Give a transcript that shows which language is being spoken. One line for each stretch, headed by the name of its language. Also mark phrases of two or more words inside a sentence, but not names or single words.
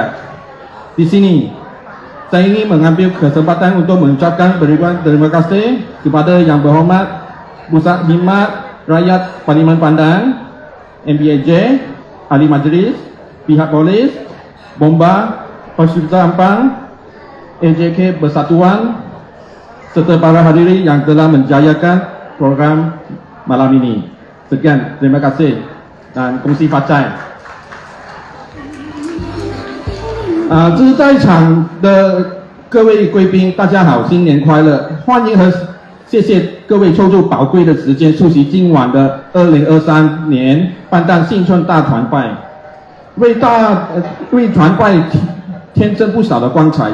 Malay: Di sini, saya ingin mengambil kesempatan untuk mengucapkan beribuan terima kasih kepada Yang Berhormat Pusat Khidmat Rakyat Parlimen Pandan, MBAJ, Ahli Majlis, pihak polis, Bomba, Persatuan Ampang, AJK Persatuan, serta para hadiri yang telah menjayakan program malam ini. Sekian, terima kasih dan
Chinese: 恭喜发财. 这是在场的各位贵宾，大家好，新年快乐！欢迎和谢谢各位抽出宝贵的时间出席今晚的2023年办大新春大团拜，为团拜添增不少的光彩。